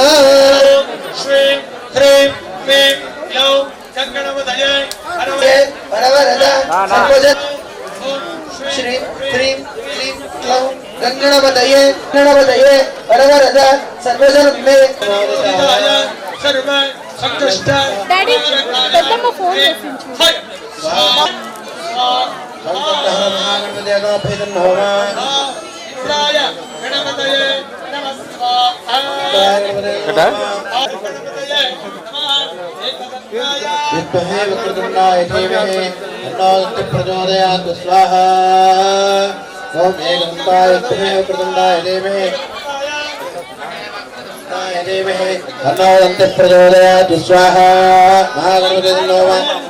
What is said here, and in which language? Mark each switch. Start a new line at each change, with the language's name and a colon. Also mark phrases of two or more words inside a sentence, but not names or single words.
Sanskrit: श्रीं ह्रीं क्लीं क्लौं गङ्गणपतये वरवरदा सर्वजन श्रीं ह्रीं क्लीं क्लौं गङ्गणपतये गणपतये वरवरदा सर्वजन मे सर्व संकष्ट
Telugu: డాడీ పెద్దమ్మ ఫోన్ చేసించు
Sanskrit: इंद्राय गणपतये नमः स्वाहा विद्महे वक्रतुण्डाय धीमहि तन्नो प्रचोदयात् स्वाहा ओम एकदन्ताय विद्महे वक्रतुण्डाय धीमहि तन्नो प्रचोदयात् स्वाहा महागणपते नमः